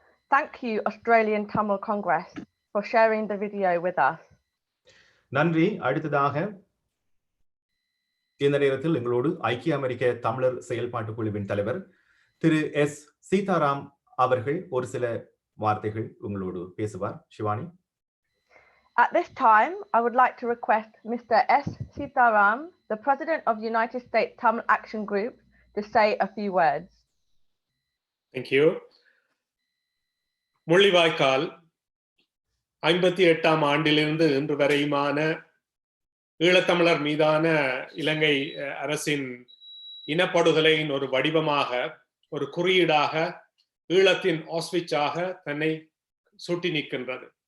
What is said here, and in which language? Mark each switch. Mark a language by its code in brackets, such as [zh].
[en] Thank you, Australian Tamil Congress, for sharing the video with us. [ta] நன்றி. அடுத்ததாக இந்த நேரத்தில் எங்களோடு ஐக்கிய அமெரிக்க தமிழர் செயல்பாட்டு குழுவின் தலைவர் திரு எஸ். சீதாராம் அவர்கள் ஒரு சில வார்த்தைகள் உங்களோடு பேசுவார். Shivani. [en] At this time, I would like to request Mr. S. Sitaram, the President of United States Tamil Action Group, to say a few words. Thank you. [ta] Mullivaikkal 58ஆம் ஆண்டிலிருந்து இன்று வரையுமான ஈழத்தமிழர் மீதான இலங்கை அரசின் இனப்படுகொலையின் ஒரு வடிவமாக, ஒரு குறியீடாக, ஈழத்தின் ஆஸ்விட்சாக தன்னை சுட்டி நிற்கின்றது.